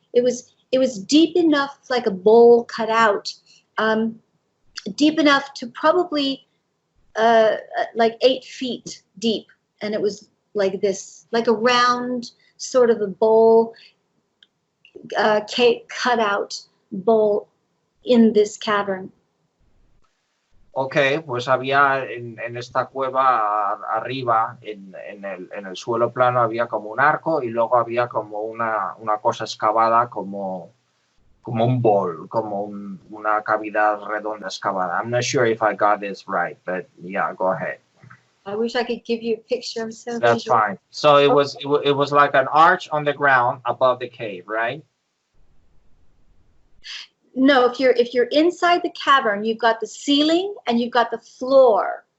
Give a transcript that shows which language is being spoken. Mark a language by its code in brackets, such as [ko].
[en] It was deep enough, like a bowl cut out, deep enough to probably like 8 feet deep. And it was like this, like a round sort of a bowl, cake cut out bowl in this cavern. [es] Ok, pues había en esta cueva arriba, en el suelo plano, había como un arco y luego había como una cosa excavada como un bowl, como una cavidad redonda excavada. [en] I'm not sure if I got this right, but yeah, go ahead. I wish I could give you a picture. I'm so That's visual. fine. So it was like an arch on the ground above the cave, right? No, if you're inside the cavern, you've got the ceiling and you've got the floor.